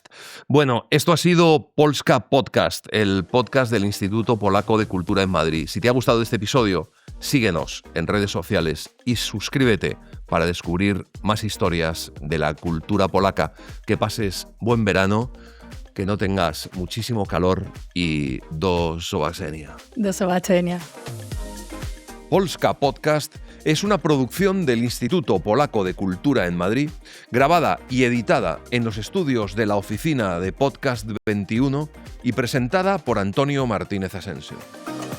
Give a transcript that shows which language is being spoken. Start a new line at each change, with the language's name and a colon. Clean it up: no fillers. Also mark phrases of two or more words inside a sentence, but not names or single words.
Spanish: Bueno, esto ha sido Polska Podcast, el podcast del Instituto Polaco de Cultura en Madrid. Si te ha gustado este episodio, síguenos en redes sociales y suscríbete para descubrir más historias de la cultura polaca. Que pases buen verano, que no tengas muchísimo calor y
Polish: do zobaczenia. Do zobaczenia.
Spanish: Polska Podcast es una producción del Instituto Polaco de Cultura en Madrid, grabada y editada en los estudios de la oficina de Podcast 21 y presentada por Antonio Martínez Asensio.